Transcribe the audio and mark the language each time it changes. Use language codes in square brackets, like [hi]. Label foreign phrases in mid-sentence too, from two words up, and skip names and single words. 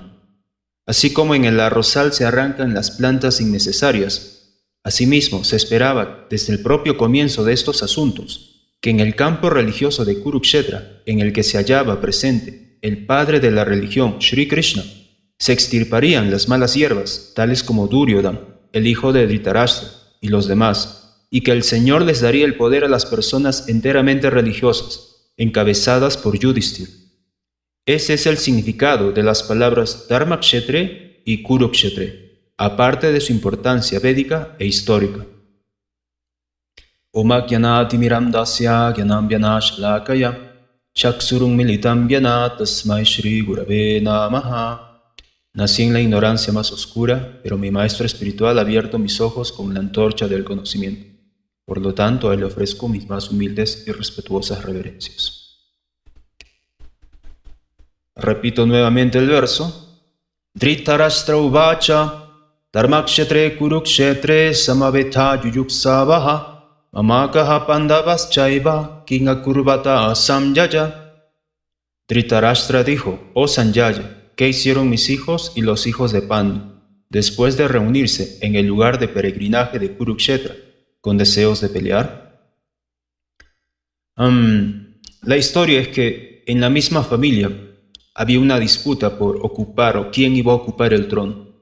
[es] Así como en el arrozal se arrancan las plantas innecesarias, asimismo se esperaba desde el propio comienzo de estos asuntos que en el campo religioso de Kurukshetra, en el que se hallaba presente el padre de la religión, Sri Krishna, se extirparían las malas hierbas, tales como Duryodhana, el hijo de Dhritarashtra, y los demás, y que el Señor les daría el poder a las personas enteramente religiosas, encabezadas por Yudhishthira. Ese es el significado de las palabras Dharmakshetra y Kurukshetra, aparte de su importancia védica e histórica. [sa] Om Ajnanatimiram Dasya Jnanam Vyanashalakaya Chaksurum Militam Vyana Tasmai Shri Gurave Namaha. [es] Nací en la ignorancia más oscura, pero mi maestro espiritual ha abierto mis ojos con la antorcha del conocimiento. Por lo tanto, a él le ofrezco mis más humildes y respetuosas reverencias. Repito nuevamente el verso. [sa] Dhritarashtra uvacha Dharmakshetre Kurukshetre samaveta yuyuksavaha mamakaha pandavas chaiva kingakurvata samjaya. [es] Dhritarashtra dijo, oh Sanjaya, ¿qué hicieron mis hijos y los hijos de Pandu después de reunirse en el lugar de peregrinaje de Kurukshetra con deseos de pelear? La historia es que en la misma familia había una disputa por ocupar o quién iba a ocupar el trono.